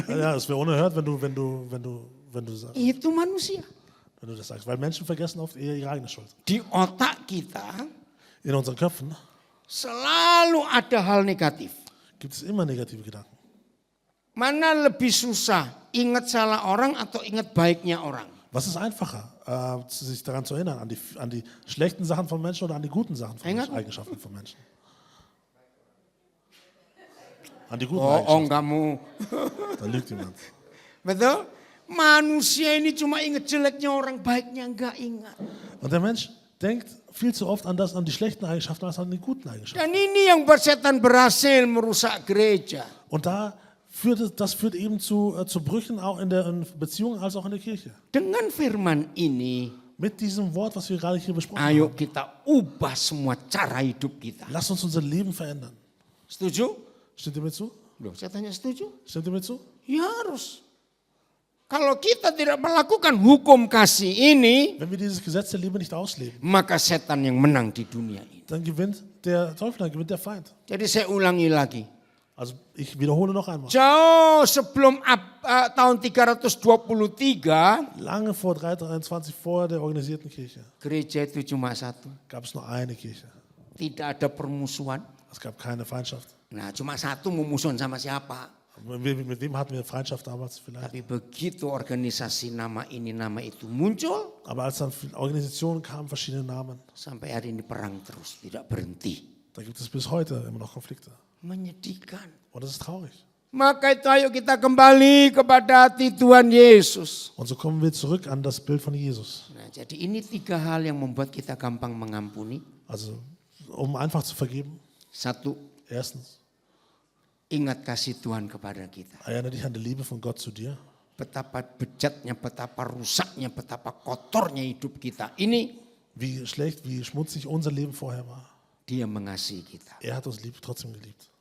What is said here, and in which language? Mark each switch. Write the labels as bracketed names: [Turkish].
[German] Ja, es wäre unerhört, wenn du sagst, [Indonesian] Itu manusia. [German] wenn du das sagst. Weil Menschen vergessen oft eher ihre eigene Schuld. [Indonesian] Di otak kita [German] In unseren Köpfen [Indonesian] selalu ada hal negatif. [German] gibt es immer negative Gedanken. [Indonesian] Mana lebih susah, ingat salah orang atau ingat baiknya orang? [German] Was ist einfacher, sich daran zu erinnern, an die schlechten Sachen von Menschen oder an die guten Sachen von Menschen, Eigenschaften von Menschen? An die guten Eigenschaften. [Indonesian] Kamu. [German] Da lügt jemand. [Indonesian] Betul? Manusia ini cuma ingat jeleknya orang, baiknya enggak ingat. [German] Und der Mensch denkt viel zu oft an die schlechten Eigenschaften als an die guten Eigenschaften. [Indonesian] Dan ini yang buat setan berhasil merusak gereja. [German] Und das führt eben zu Brüchen auch in Beziehungen als auch in der Kirche. [Indonesian] Dengan firman ini, [German] Mit diesem Wort, was wir gerade hier besprochen [Indonesian] ayo [German] haben. [Indonesian] kita ubah semua cara hidup kita. [German] Lass uns unser Leben verändern. [Indonesian] Setuju? [German] Stimmt ihr mir zu? [Indonesian] Loh, saya tanya setuju? [German] Stimmt ihr mir zu? [Indonesian] Ya harus. Kalau kita tidak melakukan hukum kasih ini, [German] Wenn wir dieses Gesetz der Liebe nicht ausleben, [Indonesian] maka setan yang menang di dunia ini. [German] dann gewinnt der Teufel, dann gewinnt der Feind. [Indonesian] Jadi saya ulangi lagi. [German] Also ich wiederhole noch einmal. [Indonesian] Jauh sebelum tahun 323, [German] Lange vor 323, vor der organisierten Kirche, [Indonesian] gereja itu cuma satu. [German] gab es nur eine Kirche. [Indonesian] Tidak ada permusuhan. [German] Es gab keine Feindschaft. [Indonesian] Nah, cuma satu memusuhan sama siapa? [German] Mit wem hatten wir Feindschaft damals vielleicht? [Indonesian] Tapi begitu organisasi nama itu muncul, [German] Aber als dann Organisationen kamen, verschiedene Namen, [Indonesian] sampai hari ini perang terus, tidak berhenti. [German] da gibt es bis heute immer noch Konflikte. [Indonesian] Menyedihkan. [German] Und das ist traurig. [Indonesian] Maka itu ayo kita kembali kepada hati Tuhan Yesus. [German] Und so kommen wir zurück an das Bild von Jesus. [Indonesian] Nah, jadi ini 3 hal yang membuat kita gampang mengampuni. [German] Also, um einfach zu vergeben. 1, Erstens, [Indonesian] ingat kasih Tuhan kepada kita. [German] erinnere dich an die Liebe von Gott zu dir. [Indonesian] Betapa bejatnya, betapa rusaknya, betapa kotornya hidup kita. Ini [German] Wie schlecht, wie schmutzig unser Leben vorher war. [Indonesian] Dia mengasihi kita. [German] Er hat uns trotzdem geliebt.